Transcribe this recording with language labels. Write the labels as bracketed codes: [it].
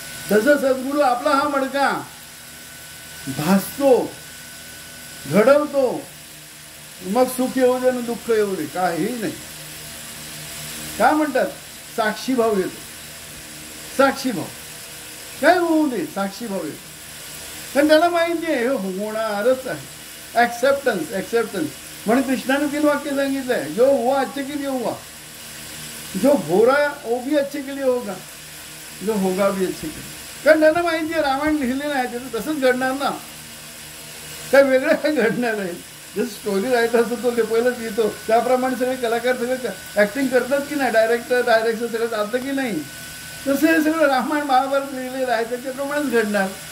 [mr] तसं सद्गुरू आपला हा मडका भासतो, घडवतो. मग सुख येऊ दे ना दुःख येऊ दे, काहीही नाही. काय म्हणतात, साक्षी भाव येतो. साक्षी भाव काय होऊ दे, साक्षी भाव येतो. पण त्याला माहिती आहे हे होणारच आहे. ऍक्सेप्टन्स म्हणून कृष्णाने 3 वाक्य सांगितलंय, [hi] जो हुआ अच्छे के लिए हुआ, जो हो रहा वो भी अच्छे के लिए होगा, जो होगा भी अच्छे के लिए. [mr] कारण त्यांना माहिती आहे रामायण लिहिलेलं आहे, त्याचं तसंच घडणार ना, काय वेगळं काय घडणार आहे. जसं स्टोरी रायटर असतो तो पहिलंच लिहितो, त्याप्रमाणे सगळे कलाकार सगळे ऍक्टिंग करतात की नाही, डायरेक्शन सगळं चालतं की नाही, तसं हे सगळं रामायण महाभारत लिहिलेलं आहे त्याच्याप्रमाणेच घडणार.